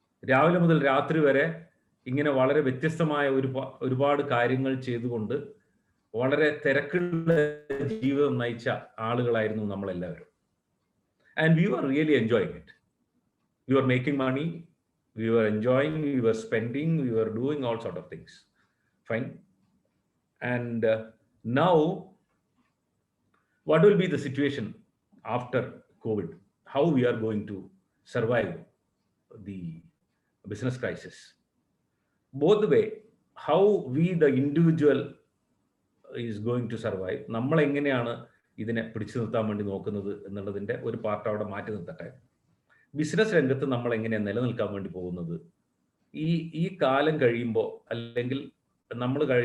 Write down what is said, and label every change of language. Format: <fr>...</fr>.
<ml>രാവിലെ മുതൽ രാത്രി വരെ ഇങ്ങനെ വളരെ വ്യത്യസ്തമായ ഒരുപാട് കാര്യങ്ങൾ ചെയ്തുകൊണ്ട് വളരെ തിരക്കുള്ള ജീവിതം നയിച്ച ആളുകളായിരുന്നു നമ്മളെല്ലാവരും.</ml> <en>And we were really enjoying it. We were making money, we were enjoying, we were spending, we were doing all sort of things. Fine. And now what will be the situation after COVID? How we are going to survive the business crisis? Both the way, how we the individual is going to survive,</en> <ml>നമ്മൾ എങ്ങനെയാണ് ഇതിനെ പിടിച്ചു നിർത്താൻ വേണ്ടി നോക്കുന്നത് എന്നുള്ളതിൻ്റെ ഒരു part അവിടെ മാറ്റി നിർത്തട്ടെ. ബിസിനസ് രംഗത്ത് നമ്മൾ എങ്ങനെയാണ് നിലനിൽക്കാൻ വേണ്ടി പോകുന്നത്, ഈ കാലം കഴിയുമ്പോൾ, അല്ലെങ്കിൽ നമ്മൾ</ml>